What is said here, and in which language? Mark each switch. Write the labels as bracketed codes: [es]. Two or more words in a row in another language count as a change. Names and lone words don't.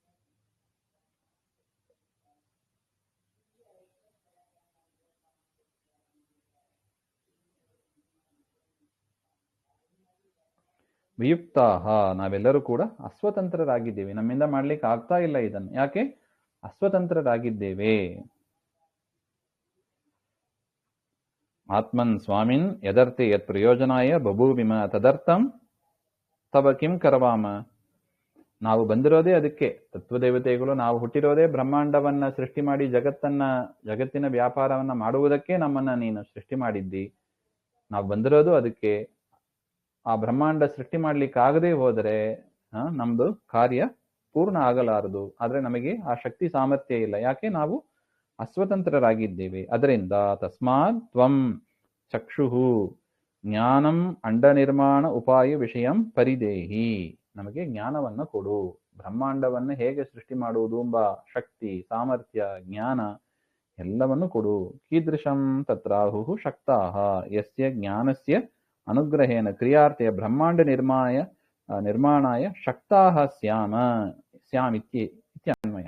[kn] ವಿಯುಕ್ತಾಹ, ನಾವೆಲ್ಲರೂ ಕೂಡ ಅಸ್ವತಂತ್ರರಾಗಿದ್ದೇವೆ. ನಮ್ಮಿಂದ ಮಾಡ್ಲಿಕ್ಕೆ ಆಗ್ತಾ ಇಲ್ಲ ಇದನ್ನು. ಯಾಕೆ? ಅಸ್ವತಂತ್ರರಾಗಿದ್ದೇವೆ. [sa] ಆತ್ಮನ್ ಸ್ವಾಮಿನ್ ಯದರ್ಥೆ ಯತ್ ಪ್ರಯೋಜನಾಯ ಬಭೂವಿಮ ತದರ್ಥಂ ತವ ಕಿಂ ಕರವಾಮ. [kn] ನಾವು ಬಂದಿರೋದೇ ಅದಕ್ಕೆ. ತತ್ವದೇವತೆಗಳು ನಾವು ಹುಟ್ಟಿರೋದೇ ಬ್ರಹ್ಮಾಂಡವನ್ನ ಸೃಷ್ಟಿ ಮಾಡಿ ಜಗತ್ತಿನ ವ್ಯಾಪಾರವನ್ನ ಮಾಡುವುದಕ್ಕೆ ನಮ್ಮನ್ನ ನೀನು ಸೃಷ್ಟಿ ಮಾಡಿದ್ದಿ. ನಾವು ಬಂದಿರೋದು ಅದಕ್ಕೆ. ಆ ಬ್ರಹ್ಮಾಂಡ ಸೃಷ್ಟಿ ಮಾಡ್ಲಿಕ್ಕೆ ಆಗದೆ ಹೋದರೆ ನಮ್ದು ಕಾರ್ಯ ಪೂರ್ಣ ಆಗಲಾರದು. ಆದ್ರೆ ನಮಗೆ ಆ ಶಕ್ತಿ ಸಾಮರ್ಥ್ಯ ಇಲ್ಲ. ಯಾಕೆ? ನಾವು ಅಸ್ವತಂತ್ರರಾಗಿದ್ದೇವೆ. [sa] ಅದರಿಂದ ತಸ್ಮಾತ್ ತ್ವಂ ಚಕ್ಷುಃ ಜ್ಞಾನಂ ಅಂಡ ನಿರ್ಮಾಣ ಉಪಾಯ ವಿಷಯಂ ಪರಿದೇಹಿ. [kn] ನಮಗೆ ಜ್ಞಾನವನ್ನು ಕೊಡು. ಬ್ರಹ್ಮಾಂಡವನ್ನು ಹೇಗೆ ಸೃಷ್ಟಿ ಮಾಡುವುದು ಎಂಬ ಶಕ್ತಿ, ಸಾಮರ್ಥ್ಯ, ಜ್ಞಾನ ಎಲ್ಲವನ್ನು ಕೊಡು. [sa] ಕೀದೃಶಂ ತತ್ರಾಹುಃ ಶಕ್ತಾಃ ಯಸ್ಯ ಜ್ಞಾನಸ್ಯ ಅನುಗ್ರಹೇಣ ಕ್ರಿಯಾರ್ಥೆ ಬ್ರಹ್ಮಾಂಡ ನಿರ್ಮಾಣಾಯ ಶಕ್ತಾಃ ಸ್ಯಾಮಿತ್ಯನ್ವಯ.